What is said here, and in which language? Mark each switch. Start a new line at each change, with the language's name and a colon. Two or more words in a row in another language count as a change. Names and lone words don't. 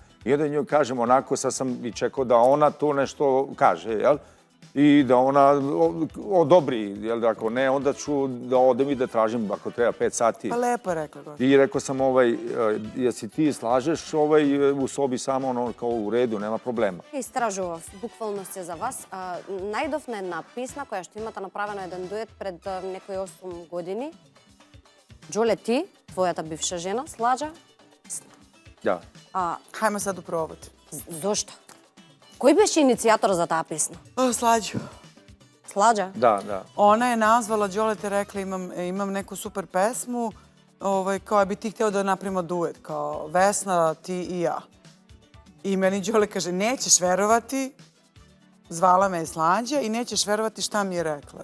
Serbian: I onda njoj kažem onako, sad sam i čekao da ona to nešto kaže, jel? I da ona odobri, jel? Ako ne, onda ću da odem i da tražim, ako treba, 5 sati. Pa lepo rekla, gospođo. I rekao sam, jesi ti slažeš u sobi samo ono kao u redu, nema problema.
Macedonian: Истражував, буквално се за вас. Најдов на една песна која што имате направено еден дует пред некои 8 години. Джоле, ти, твојата бивша жена,
Serbian: Slađa. Da. Hajmo sad u provod.
Macedonian: Зошто? Кој беше иницијатор за таа песна?
Serbian: Slađu. Slađa? Da. Ona je nazvala, Đolete rekla imam neku super pesmu, kao bi ti hteo da napravimo duet, kao Vesna, ti i ja. I meni Đole kaže, nećeš verovati, zvala me je Slađa i nećeš verovati šta mi je rekla.